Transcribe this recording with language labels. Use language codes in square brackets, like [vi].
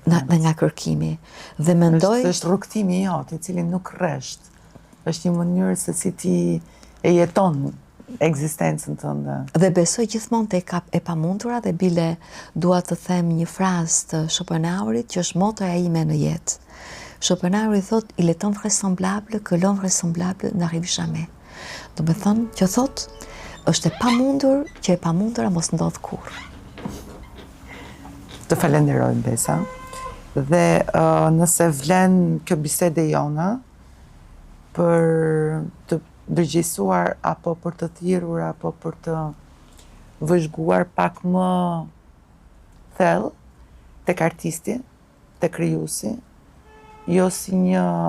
[sq] Dhe nga kërkimi. Dhe mendoj... është rrugtimi jot, i cili nuk rresht. Është një mënyrë se si ti e jeton ekzistencën tënde. Dhe besoj gjithmonë te e pamundura dhe bile dua të them një frazë të Schopenhauerit që është motoja ime në jetë. [fr] Schopenhauer [sq] thot, [fr] il est invraisemblable que l'homme vraisemblable n'arrive jamais. [sq] Do me thonë që thot, është e pamundur që e pamundura mos ndodh kurrë. Të falenderoj Besa. Dhe nëse vlen kjo bisede jona për të ndërgjegjësuar apo për të thirrur apo për të vëzhguar pak më thellë tek artisti, tek krijuesi, jo si një